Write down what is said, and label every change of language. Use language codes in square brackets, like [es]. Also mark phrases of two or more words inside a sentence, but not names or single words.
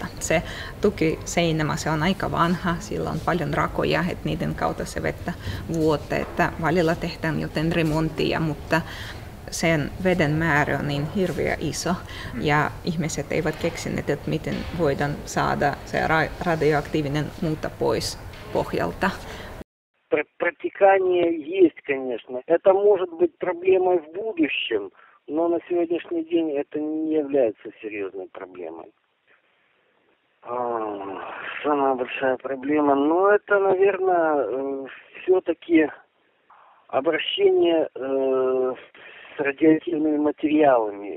[fi] Se tukiseinämä, se on aika vanha, sillä on paljon rakoja, että niiden kautta se vettä vuotaa, että välillä tehdään joten remonttia, mutta sen veden määrä on niin hirveä iso ja ihmiset eivät keksineet, että miten voidaan saada se radioaktiivinen muuta pois pohjalta. [ru] Протекание есть, конечно. Это может быть проблемой в будущем, но на сегодняшний день это не является серьезной проблемой. Самая большая проблема, это, наверное, все-таки обращение с радиоактивными материалами.